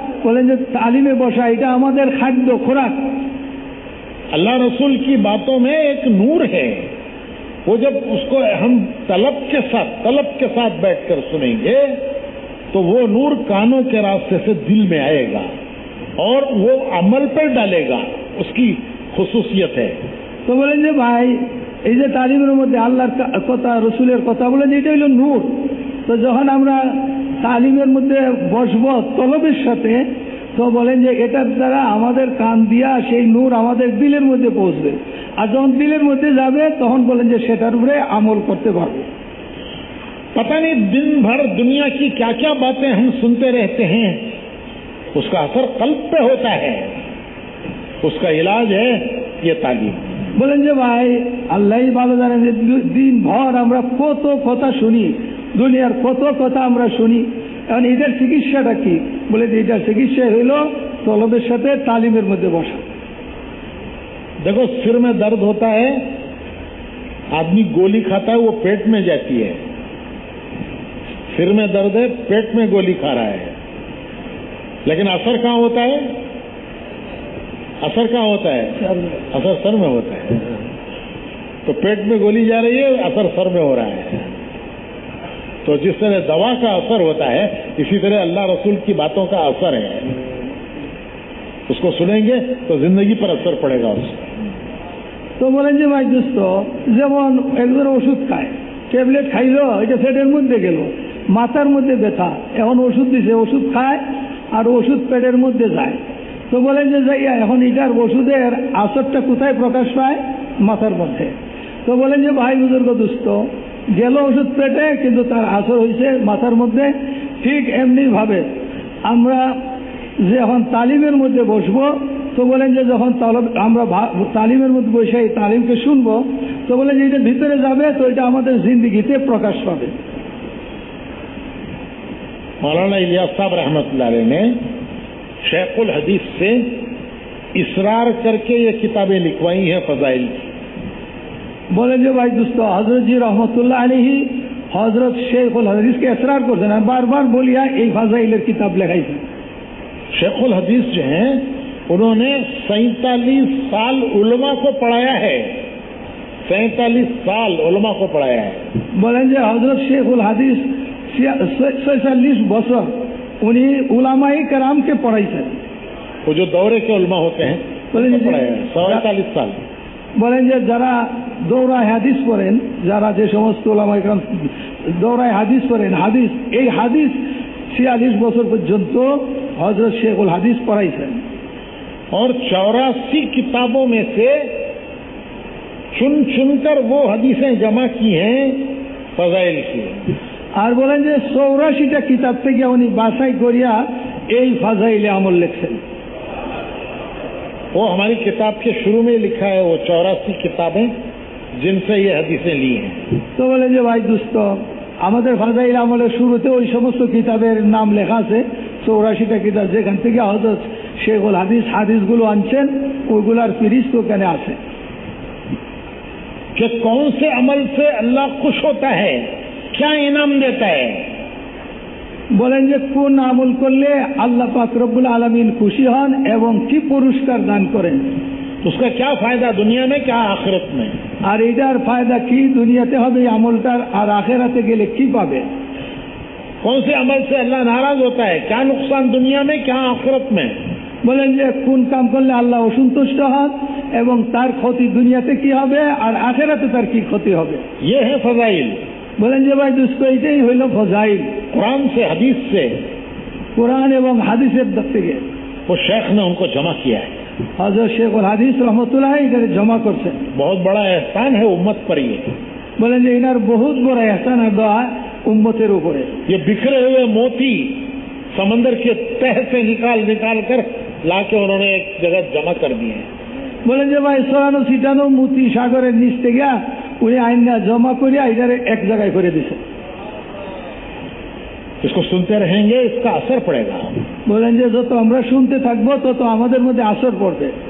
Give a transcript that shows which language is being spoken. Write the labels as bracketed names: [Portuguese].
[Bangla] বলেন যে তালিমে বসা, এটা আমাদের খাদ্য খোরাক। [Hindi] अल्लाह रसूल की बातों में एक नूर है, वो जब उसको हम तलब के साथ बैठकर सुनेंगे तो वो नूर कानों के रास्ते से दिल में आएगा और वो अमल पर डालेगा, उसकी खुसूसियत है। [Bangla] তো বলেন যে ভাই এই যে তালিমের মধ্যে আল্লাহর কথা রসুলের কথা বলেন এটা হইল নূর। তো যখন আমরা তালিমের মধ্যে বসবো তলবের সাথে, তো বলেন যে এটার দ্বারা আমাদের কান দিয়া সেই নূর আমাদের দিলের মধ্যে পৌঁছবে, আর যখন দিলের মধ্যে যাবে তখন বলেন যে সেটার উপরে আমল করতে পারবো। [Hindi] पता नहीं दिन भर दुनिया की क्या क्या बातें हम सुनते रहते हैं, उसका असर कल्ब पे होता है, उसका इलाज है ये तालीम। [Bangla] বলেন যে ভাই আল্লাহ ভালো জানেন যে দিন ভর আমরা কত কথা শুনি, দুনিয়ার কত কথা আমরা শুনি, এখন এটার চিকিৎসাটা কি? বলে যে এটার চিকিৎসা হইল তলবের সাথে তালিমের মধ্যে বসা। [Hindi] देखो सिर में दर्द होता है, आदमी गोली खाता है, वो पेट में जाती है। सिर में दर्द है, पेट में गोली खा रहा है, लेकिन असर कहाँ होता है? असर कहाँ होता है? असर सर में होता है। तो पेट में गोली जा रही है, असर सर में हो रहा है। तो जिस तरह दवा का असर होता है, इसी तरह अल्लाह रसूल की बातों का असर है। उसको सुनेंगे तो जिंदगी पर असर पड़ेगा उसका। [Bangla] তো বলেন যে ভাই দোস্ত যেমন একজন ওষুধ খায়, ট্যাবলেট খাইলো, এটা পেটের মধ্যে গেল, মাথার মধ্যে ব্যথা, এখন ওষুধ দিছে, ওষুধ খায় আর ওষুধ পেটের মধ্যে যায়। তো বলেন যে যাইয়া এখন এটার ওষুধের আসরটা কোথায় প্রকাশ পায়? মাথার মধ্যে। তো বলেন যে ভাই বুজুর্গ দুস্থ গেল ওষুধ পেটে, কিন্তু তার আসর হয়েছে মাথার মধ্যে। ঠিক এমনি ভাবে আমরা যে এখন তালিমের মধ্যে বসবো, তো বলেন যে যখন আমরা তালিমের মধ্যে বসে এই তালিমকে শুনবো, তো বলেন যে এটা ভিতরে যাবে, তো এটা আমাদের জিন্দগিতে প্রকাশ পাবে। [Hindi] मौलाना इलियास साहब रहमतुल्लाह अलैह ने शेखुल हदीस से इसरार करके ये किताबें लिखवाई हैं फजाइल की। [Bangla] বলেন যে ভাই দোস্ত হযরত জি রহমতুল্লাহ আলাইহি হযরত শেখুল হাদিসকে इसरार করছেন, আর বারবার বলিয়া এই ফাজাইলের কিতাব লেখাইছেন। [Hindi] शेखुल हदीस जो हैं उन्होंने 47 साल उलमा को पढ़ाया है, 47 साल उलमा को पढ़ाया है। [Bangla] বলেন যে হযরত শেখুল হাদিস 46 বছর উনি উলামায়ে কেরামকে পড়াইছেন। [Hindi] वो जो दौरे के उलमा होते हैं उनको पढ़ाया है 47 साल। [Bangla] বলেন যে যারা দৌরায় হাদিস পড়েন, যারা যে সমস্ত উলামায়ে কেরাম দৌরায় হাদিস পড়েন, হাদিস এই হাদিস 46 বছর পর্যন্ত হযরত শেখুল হাদিস পড়াইছেন। [Hindi] और 84 किताबों में से चुन चुनकर वो हदीसें जमा की हैं फजाइल की। [Bangla] আর বলেন যে 84টা কিতাব থেকে উনি বাছাই করিয়া এই ফাজাইলে আমল লিখছেন। [Hindi] वो हमारी किताब के शुरू में लिखा है, वो 84 किताबें जिनसे ये हदीसें ली हैं। [Bangla] তো বলেন যে ভাই দোস্ত আমাদের ফাজাইল আমলের শুরুতে ওই সমস্ত কিতাবের নাম লেখা আছে, 84টা কিতাব যেখান থেকে হযরত শেখুল হাদিসগুলো আনছেন, ওইগুলার ফিরিস্ত ওখানে আছে। [Hindi] कि कौन से अमल से अल्लाह खुश होता है, क्या इनाम देता है, [Bangla] বলেন যে কোন আমল করলে আল্লাহ পাক রব্বুল আলামিন খুশি হন এবং কি পুরস্কার দান করেন। [Hindi] उसका क्या फायदा दुनिया में, क्या आखिरत में। [Bangla] আর এটার ফায়দা কি দুনিয়াতে হবে এই আমলটার, আর আখিরাতে গেলে কি পাবে। [Hindi] कौन से अमल से अल्लाह नाराज होता है, क्या नुकसान दुनिया में, क्या आखिरत में। [Bangla] বলেন যে কোন কাম করলে আল্লাহ অসন্তুষ্ট হন এবং তার ক্ষতি দুনিয়াতে কি হবে আর আখিরাতে তার কি ক্ষতি হবে। [Hindi] ये है फजाइल। [Bangla] বলেন যে ভাই দোস্ত এটাই হইল ফজাইল। [Hindi] कुरान से, हदीस से, [Bangla] কোরআন এবং হাদিসের দিক থেকে [Hindi] वो शेख ने उनको जमा किया है। [Bangla] হযরত শেখুল হাদিস রহমতুল্লাহ এটা জমা করছেন। [Hindi] बहुत बड़ा एहसान है उम्मत पर ये। [Bangla] বলেন যে এনার বহুত বড় এহসান আর দোয়া উম্মতের উপরে। [Hindi] ये बिखरे हुए मोती समंदर के तह से निकाल कर लाके उन्होंने एक जगह जमा कर दिए। [Bangla] বলেন যে ভাই ছড়ানো ছিটানো মুতি সাগরের নিচ থেকে উনি আইনা জমা করিয়া এটারে এক জায়গায় করে দিছে। [Hindi] इसको सुनते रहेंगे, इसका असर पड़ेगा। [Bangla] বলেন যে যত আমরা শুনতে থাকবো তত আমাদের মধ্যে আসর পড়বে।